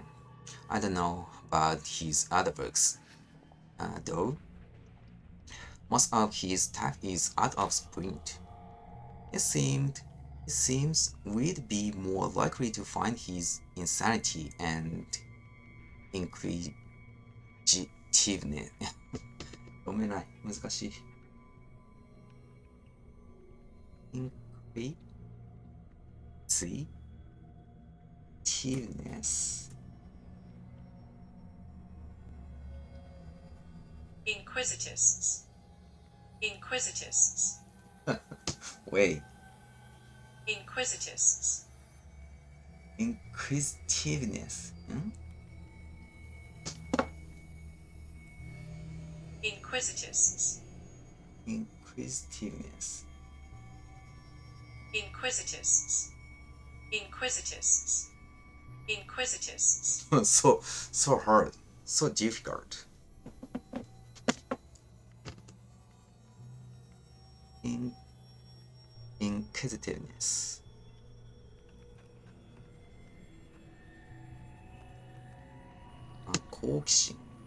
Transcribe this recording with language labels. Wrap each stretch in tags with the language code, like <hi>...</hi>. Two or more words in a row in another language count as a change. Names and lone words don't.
<en>I don't know about his other books, though. Most of his stuff is out of print. It seemed it seems we'd be more likely to find his insanity and inquisitiveness.</en> <ja>読めない。難しい。inquisitiveness.</ja> <en>Inquisitists. Inquisitists. Wait. Inquisitists. Inquisitiveness. Inquisitists. Inquisitiveness. Inquisitists. Inquisitists. Inquisitists. So hard, so difficult. Inquisitiveness.</en> <ja>好奇心.</ja>